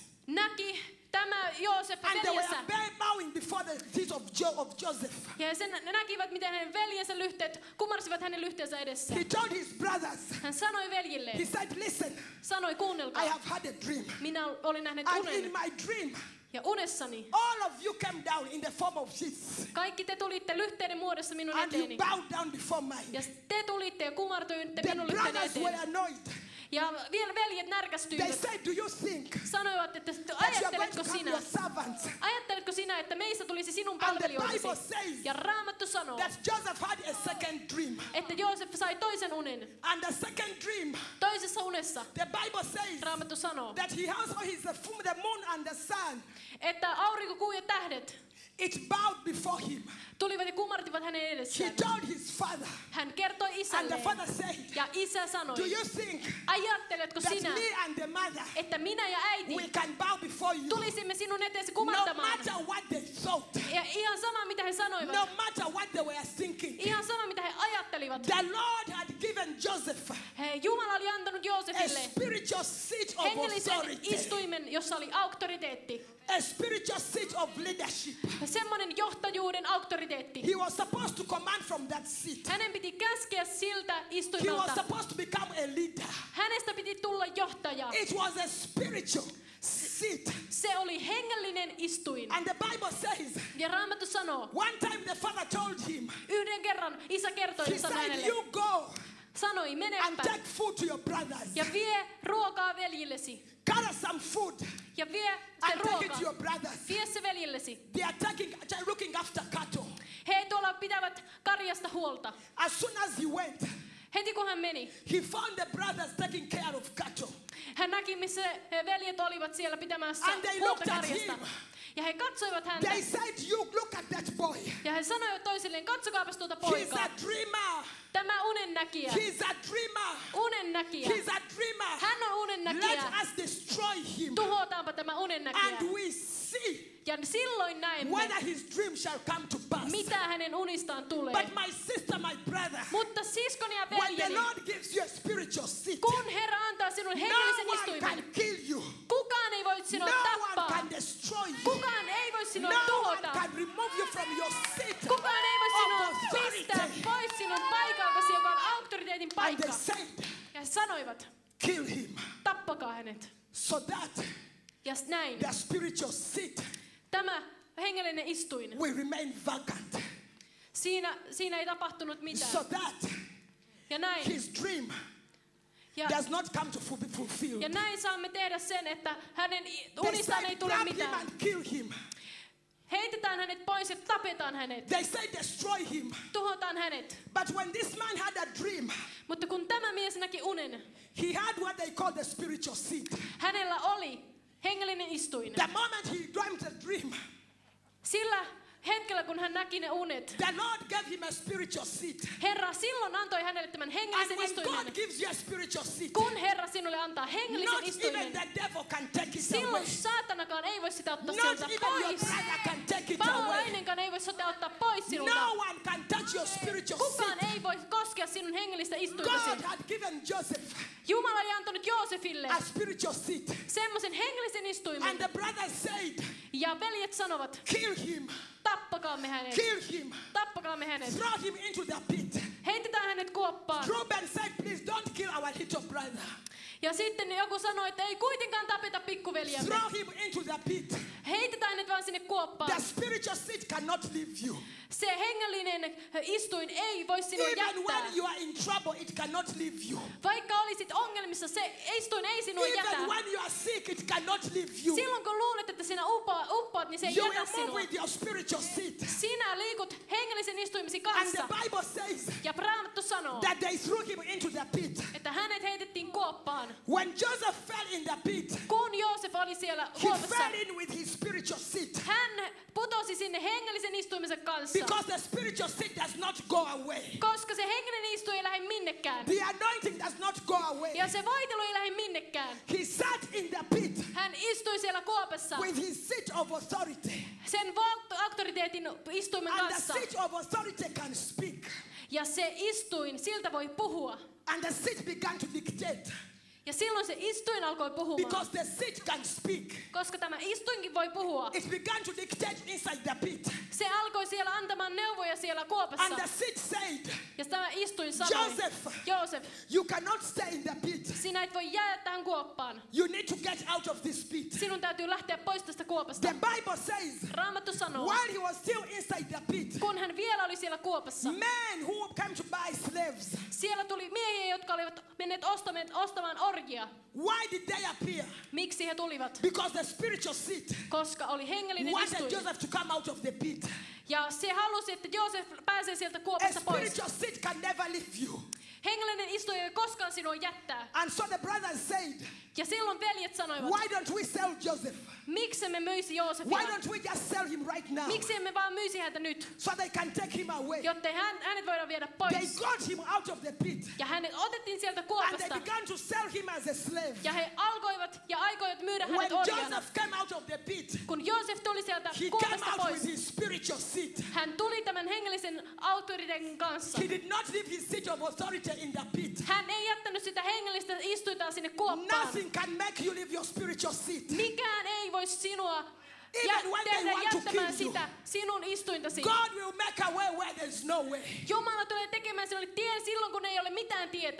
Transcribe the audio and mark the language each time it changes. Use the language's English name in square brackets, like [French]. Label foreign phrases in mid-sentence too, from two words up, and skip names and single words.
[Finnish] näki tämä Joosef [English] And they [Finnish] veljensä. [English] were bowing before the feet of Joseph. [Finnish] Ja ne näkivät, miten hänen veljensä lyhteet kumarsivat hänen lyhteensä edessä. [English] He told his brothers, [Finnish] Hän sanoi veljille, [English] he said, listen, [Finnish] sanoi, kuunnelkaa, [English] I have had a dream. [Finnish] minä olin nähnyt [English] And [Finnish] unen. [English] in my dream, [Finnish] Ja unessani [English] all of you came down in the form of sheets. [Finnish] kaikki te tulitte lyhteiden muodossa minun [English] And you [Finnish] eteeni. [English] bowed down before mine. [Finnish] Ja te tulitte ja kumartuitte [English] The [Finnish] minun lyhteeni [English] brothers were [Finnish] eteen. [English] annoyed. [Finnish] Ja vielä veljet [English] They [Finnish] närkästyivät. [English] said, do you think [Finnish] Sanoivat, että [English] that you are going [Finnish] ajatteletko [English] to have [Finnish] sinä, [English] your servants? [Finnish] ajatteletko sinä, että meistä tulisi sinun [English] And the Bible [Finnish] palvelijoitesi? [English] says [Finnish] Ja Raamattu sanoo, [English] that Joseph had a second dream. [Finnish] että Joosef sai toisen unen. [English] And the second dream, [Finnish] Toisessa unessa [English] the Bible says [Finnish] Raamattu sanoo, [English] that he also the moon and the sun. [Finnish] että aurinko, kuu ja tähdet [English] It bowed before him. [Finnish] tulivat ja kumartivat hänen [English] He [Finnish] edessään. [English] told his father. [Finnish] Hän kertoi [English] And the [Finnish] isälleen. [English] father said, [Finnish] Ja isä [English] do [Finnish] sanoi, [English] you think [Finnish] ajatteletko [English] that [Finnish] sinä, [English] me and the mother, [Finnish] että minä ja [English] we [Finnish] äiti [English] can bow before you? [Finnish] tulisimme sinun eteesi [English] No [Finnish] kumartamaan? [English] matter what they thought. [Finnish] Ja ihan sama mitä he sanoivat. [English] No matter what they were thinking. [Finnish] Ihan sama mitä he ajattelivat. [English] The Lord had given Joseph [Finnish] Jumala oli antanut [English] a [Finnish] Joosefille [English] spiritual seat of [Finnish] hengellisen [English] authority. [Finnish] istuimen, jossa oli auktoriteetti. [English] A spiritual seat of leadership. [Finnish] Semmoinen johtajuuden auktoriteetti. [English] He was supposed to command from that seat. [Finnish] Hänen piti käskeä siltä [English] He was [Finnish] istuimelta. [English] supposed to become a leader. [Finnish] Hänestä piti tulla johtaja. [English] It was a spiritual seat. [Finnish] Se oli hengellinen istuin. [English] And the Bible says, [Finnish] Ja Raamattu sanoo, [English] one time the father told him, [Finnish] yhden kerran isä kertoi [English] he [Finnish] sanoi [English] said, [Finnish] hänelle, [English] you go [Finnish] sanoi, [English] and [Finnish] menepä [English] take food to your brothers. [Finnish] ja vie ruokaa veljillesi. [English] Gather some food [Finnish] Ja vie se [English] and take it to your [Finnish] ruoka. [English] brothers. [Finnish] Vie se veljillesi. [English] They are looking after cattle. [Finnish] He tuolla pitävät karjasta huolta. [English] As soon as he went, [Finnish] Heti kun hän meni, [English] he found the brothers taking care of cattle. [Finnish] hän näki, missä veljet olivat siellä pitämässä [English] And they [Finnish] huolta [English] looked at [Finnish] karjasta. [English] him. [Finnish] Ja he katsoivat häntä. [English] They said, you look at that boy. [Finnish] Ja he sanoivat toisilleen, katsokaapas tuota [English] He's [Finnish] poikaa. [English] a dreamer. [Finnish] Tämä unennäkijä. [English] He's a dreamer. [Finnish] Unennäkijä. [English] He's a dreamer. [Finnish] Hän on unennäkijä. [English] Let us destroy him. [Finnish] Tuhotaanpa tämä unennäkijä. [English] And we see [Finnish] Ja silloin näemme, [English] whether his dream shall come to pass. [Finnish] mitä hänen unistaan tulee. [English] But my sister, my brother, [Finnish] Mutta siskoni ja [English] when the [Finnish] veljeni, [English] Lord gives you a spiritual seat, [Finnish] kun Herra antaa sinun [English] no [Finnish] hengellisen [English] one [Finnish] istuimen, [English] can kill you. [Finnish] kukaan ei voi sinua [English] No one [Finnish] tappaa. [English] can destroy you. [Finnish] Kukaan ei voi sinua [English] No one [Finnish] tuhota. [English] can remove you from your seat [Finnish] Kukaan ei voi [English] of [Finnish] sinua pistää [English] authority. [Finnish] pois sinun paikaltasi, joka on auktoriteetin [English] And [Finnish] paikka. [English] they said, [Finnish] Ja he sanoivat, [English] Kill him. [Finnish] Tappakaa hänet. [English] So that [Finnish] Ja näin. [English] the spiritual seat [Finnish] Tämä hengellinen istuin. [English] will remain vacant. [Finnish] Siinä ei tapahtunut mitään. [English] So that [Finnish] Ja näin. [English] his dream [Finnish] Ja, [English] does not come to be fulfilled. [Finnish] ja näin saamme tehdä sen, että hänen [English] They [Finnish] unistaan ei [English] say [Finnish] tule [English] grab him [Finnish] mitään. [English] and kill him. [Finnish] Heitetään hänet pois ja tapetaan hänet. [English] They say destroy him. [Finnish] Tuhotaan hänet. [English] But when this man had a dream, [Finnish] Mutta kun tämä mies näki unen, [English] he had what they call the spiritual seat. [Finnish] hänellä oli hengellinen istuin. [English] The moment he dreamt a dream, [Finnish] Sillä hetkellä, kun hän näki ne unet, [English] the Lord gave him a spiritual seat. [Finnish] Herra silloin antoi hänelle tämän [English] And [Finnish] hengellisen [English] when [Finnish] istuimen. [English] God gives you a spiritual seat, [Finnish] Kun Herra sinulle antaa hengellisen [English] not even [Finnish] istuimen, [English] the devil can take it away. [Finnish] silloin saatanakaan ei voi sitä ottaa [English] Not [Finnish] sieltä [English] even your [Finnish] pois. [English] brother can take it away. [Finnish] Paholainenkaan ei voi sitä ottaa pois sinulta. [English] No one can touch your spiritual [Finnish] Kukaan [English] seat. [Finnish] ei voi koskea sinun hengellistä [English] God [Finnish] istuintasi. [English] had given Joseph [Finnish] Jumala oli antanut Joosefille [English] a spiritual seat. [Finnish] semmoisen hengellisen [English] And [Finnish] istuimen. [English] the brothers said, [Finnish] Ja veljet sanovat, [English] kill him, [Finnish] tappakaamme hänet. [English] kill him, [Finnish] Tappakaamme hänet. [English] throw him into the pit. [Finnish] Heitetään hänet kuoppaan. [English] Reuben said, please don't kill our little brother. [Finnish] Ja sitten joku sanoi, että ei kuitenkaan tapeta pikkuveljämme. [English] Throw him into the pit. [Finnish] Heitetään hänet vaan sinne kuoppaan. [English] The spiritual seat cannot leave you. [Finnish] Se hengellinen istuin ei voi sinua [English] Even [Finnish] jättää. [English] when you are in trouble, it cannot leave you. [Finnish] Vaikka olisit ongelmissa, se istuin ei sinua jätä. [English] Even when you are sick, it cannot leave you. [Finnish] Silloin kun luulet, että sinä uppoat, niin se ei [English] You [Finnish] jätä [English] will move [Finnish] sinua. [English] with your spiritual seat. [Finnish] Sinä liikut hengellisen istuimesi [English] And the [Finnish] kanssa. [English] Bible says [Finnish] Ja Raamattu sanoo, [English] that they threw him into the pit. [Finnish] että hänet heitettiin kuoppaan. [English] When Joseph fell in the pit, [Finnish] Kun Joosef oli siellä [English] he [Finnish] kuopassa, [English] fell in with his spiritual seat. [Finnish] hän putosi sinne hengellisen istuimensa kanssa. [English] Because the spiritual seat does not go away. [Finnish] Koska se hengellinen istuin ei lähde minnekään. [English] The anointing does not go away. [Finnish] Ja se voitelu ei lähde minnekään. [English] He sat in the pit [Finnish] Hän istui siellä kuopassa [English] with his seat of authority. [Finnish] sen auktoriteetin istuimen [English] And the [Finnish] kanssa. [English] seat of authority can speak. [Finnish] Ja se istuin, siltä voi puhua. [English] And the seat began to dictate. [Finnish] Ja silloin se istuin alkoi puhumaan. [English] Because the seat can speak. [Finnish] Koska tämä istuinkin voi puhua. [English] It began to dictate inside the pit. [Finnish] Se alkoi siellä antamaan neuvoja siellä kuopassa. [English] And the seat said, [Finnish] Ja tämä istuin sanoi, Joosef, [English] you cannot stay in the pit. [Finnish] sinä et voi jäädä tähän kuoppaan. [English] You need to get out of this pit. [Finnish] Sinun täytyy lähteä pois tästä kuopasta. [English] The Bible says, [Finnish] Raamattu sanoo, [English] while he was still inside the pit, [Finnish] kun hän vielä oli siellä kuopassa, [English] men who came to buy slaves, [Finnish] siellä tuli miehiä, jotka olivat menneet ostamaan orgia. [English] why did they appear? [Finnish] Miksi he tulivat? [English] Because the spiritual seat [Finnish] Koska oli hengellinen [English] wanted [Finnish] istuin. [English] Joseph to come out of the pit. [Finnish] Ja se halusi, että Joosef pääsee sieltä [English] A [Finnish] kuopasta pois. [English] spiritual seat can never leave you. [Finnish] Hengellinen istuin ei koskaan sinua jättää. [English] And so the brothers said, [Finnish] Ja silloin veljet sanoivat, [English] why don't we sell Joseph? [Finnish] miksi emme myisi [English] Why [Finnish] Joosefia? [English] don't we just sell him right now? [Finnish] Miksi emme vaan myisi häntä nyt? [English] So they can take him away. [Finnish] Jottei hänet voidaan viedä [English] They [Finnish] pois. [English] got him out of the pit. [Finnish] Ja hänet otettiin sieltä [English] And they [Finnish] kuopasta. [English] began to sell him as a slave. [Finnish] Ja he aikoivat myydä [English] When [Finnish] hänet orjana. [English] Joseph came out of the pit, [Finnish] Kun Joosef tuli sieltä [English] he came [Finnish] kuopasta [English] out [Finnish] pois, [English] with his spiritual seat. [Finnish] hän tuli tämän hengellisen autoriteetin kanssa. [English] He did not leave his seat of authority in the pit. [Finnish] Hän ei jättänyt sitä hengellistä istuintaan sinne kuoppaan. [English] Nothing can make you leave your spiritual seat. [Finnish] Mikään ei voi sinua [English] Even when they [Finnish] tehdä [English] want to [Finnish] jättämään [English] kill you. [Finnish] sitä sinun istuintasi. [English] God will make a way where there's no way. [Finnish] Jumala tulee tekemään sinulle tien silloin, kun ei ole mitään tietä.